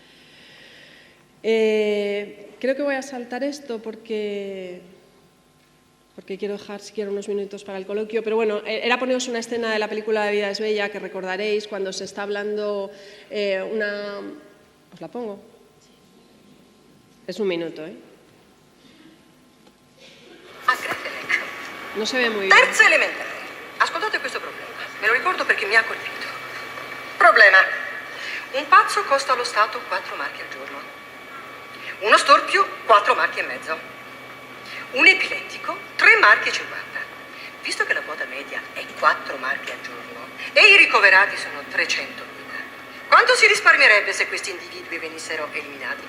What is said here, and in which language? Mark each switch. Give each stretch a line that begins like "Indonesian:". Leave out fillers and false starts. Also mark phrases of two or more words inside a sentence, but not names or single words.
Spanish: Creo que voy a saltar esto porque quiero dejar siquiera unos minutos para el coloquio, pero bueno, era poneros una escena de la película de Vida es Bella que recordaréis cuando se está hablando ¿Os la pongo? Es un minuto, ¿eh? No se ve muy bien.
Italian: Terza elementare. Ascoltate questo problema. Me lo ricordo perché mi ha colpito. Problema. Un pazzo costa allo Stato 4 marchi al giorno. Uno storpio 4 marchi e mezzo. Un epilettico 3 marchi e 50. Visto che la quota media è 4 marchi al giorno e i ricoverati sono 300.000, quanto si risparmierebbe se questi individui venissero eliminati?